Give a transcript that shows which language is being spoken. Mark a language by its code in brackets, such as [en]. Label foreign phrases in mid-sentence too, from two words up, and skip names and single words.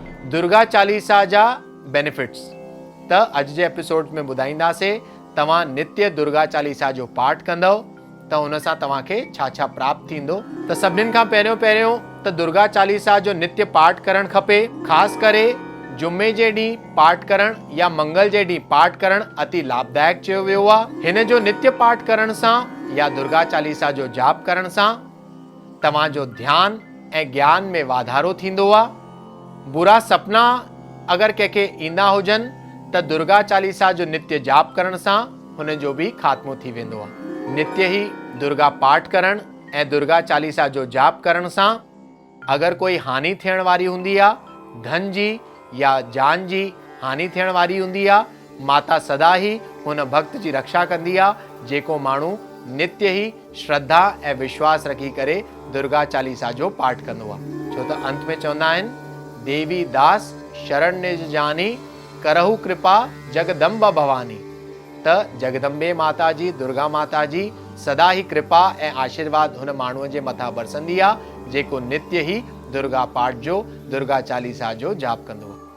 [sd] दुर्गा चालीसा जा बेनिफिट्स त अॼु जे एपिसोड में ॿुधाईंदासीं। तव्हां नित्य दुर्गा चालीसा जो पाठ कंदव त हुन सां तव्हांखे छा छा प्राप्त थींदो। त सभिनीनि खां पहिरियों त दुर्गा चालीसा जो नित्य पाठ करणु खपे। ख़ासि करे जुमे जे ॾींहुं पाठ करणु या मंगल जे ॾींहुं पाठ करणु अति लाभदायक चयो वियो आहे। हिन जो नित्य पाठ करण सां या दुर्गा चालीसा जो जाप करण सां तव्हांजो ध्यानु ऐं ज्ञान में वाधारो थींदो आहे। बुरा सपना अगरि कंहिंखे ईंदा हुजनि त दुर्गा चालीसा जो नित्य जाप करण सां हुन जो बि ख़ात्मो थी वेंदो आहे। नित्य ही दुर्गा पाठ करण ऐं दुर्गा चालीसा जो जाप करण सां अगरि कोई हानि थियण वारी हूंदी आहे, धन जी या जान जी हानि थियण वारी हूंदी आहे, माता सदा ही हुन भक्त जी रक्षा कंदी आहे जेको माण्हू नित्य ही श्रद्धा ऐं विश्वास रखी करे दुर्गा चालीसा जो पाठ कंदो आहे। छो त अंत में चवंदा आहिनि, [awa] देवी दास शरण निज जानी करहु कृपा जगदम्बा भवानी। [sd] त जगदम्बे माता जी, दुर्गा माता जी सदा ही कृपा ऐं आशीर्वाद हुन माण्हूअ जे मथां बरसंदी आहे जेको नित्य ही दुर्गा पाठ जो, दुर्गा चालीसा जो जाप कंदो आहे।